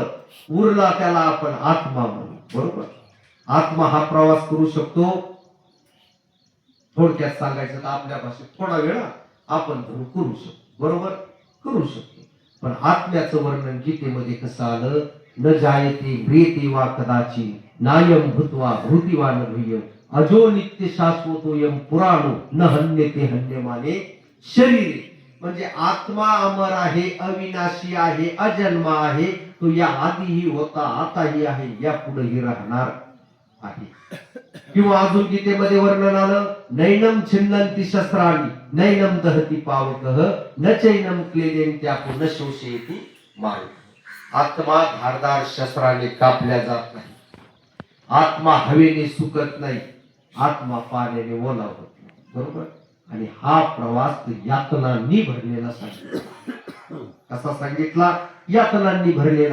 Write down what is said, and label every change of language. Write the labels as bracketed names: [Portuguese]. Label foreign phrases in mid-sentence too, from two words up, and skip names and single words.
[Marathi] उरला त्याला आपण आत्मा म्हणू. बरोबर. आत्मा हा प्रवास करू शकतो. थोडक्यात सांगायचं तर आपल्या भाषेत थोडा वेळ आपण करू शकतो. बरोबर. करू शकतो. पण आत्म्याचं वर्णन गीतेमध्ये कसं आलं? [Sanskrit] न जायते म्रियते वा कदाचि नायम भूत्वा भूतिवा न भूय अजो नित्य शाश्वतोयम पुराणो न हन्यते हन्यमाने शरीरे. [Marathi] म्हणजे आत्मा अमर आहे, अविनाशी आहे, अजन्मा आहे. तो या आधीही होता, आताही आहे, या पुढेही राहणार आहे. किंवा अजून गीतेमध्ये वर्णन आलं, [Sanskrit] नैनम छिन्नन्ति शस्त्राणि नैनम दहति पावकः न चैनम क्लेदेन्त्यापो न शोषयति मारुतः. [Marathi] आत्मा धारदार शस्त्राने कापल्या जात नाही. आत्मा हवेने सुकत नाही. आत्मा पाण्याने ओला होत नाही. बरोबर. आणि हा प्रवास यातनांनी भरलेला सांगितला. कसा सांगितला? यातनांनी भरलेला.